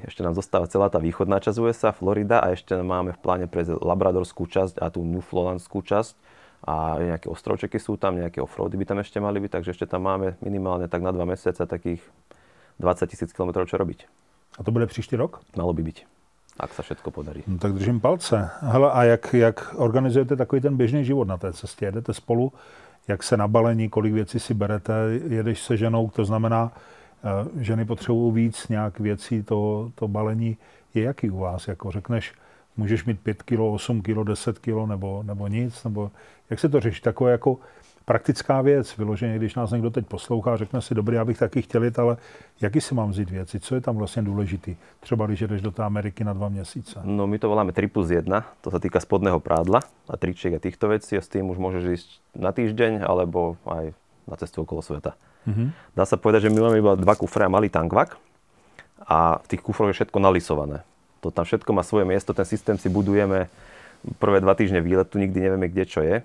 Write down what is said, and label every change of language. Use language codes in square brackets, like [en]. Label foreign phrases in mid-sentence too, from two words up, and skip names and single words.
[sk] Ešte nám zostáva celá tá východná časť USA, Florida a ešte máme v pláne prejsť Labradorskú časť a tú Newfoundlandskú časť. A nejaké ostrovčeky sú tam, nejaké offroady by tam ešte mali byť, takže ešte tam máme minimálne tak na 2 mesiace takých 20 000 kilometrov čo robiť. [cs] A to bude příští rok? [sk] Malo by byť, ak sa všetko podarí. No, [cs] tak držím palce. Hele, a jak organizujete takový ten běžný život na té cestě? Jedete spolu, jak se nabalení, kolik věcí si berete, jedeš se ženou, to znamená, ženy potřebují víc nějak věcí, to balení je jaký u vás? Jako řekneš, můžeš mít 5 kg, 8 kg, 10 kg nebo nic? Nebo jak se to řeší? Takové jako praktická věc, vyloženě, když nás někdo teď poslouchá, řekne si, dobrý, já bych taky chtěl jít, ale jaký si mám vzít věci? Co je tam vlastně důležitý? Třeba když jdeš do té Ameriky na 2 měsíce. [sk] No my to voláme 3+1, to sa týka spodného prádla a tričiek a týchto vecí a s tým už môžeš ísť na týždeň alebo aj na cestu okolo sveta. Dá sa povedať, že my máme iba 2 kufre a malý tankvak a v tých kufroch je všetko nalisované. To tam všetko má svoje miesto, ten systém si budujeme prvé 2 týždne výletu, nikdy nevieme, kde čo je.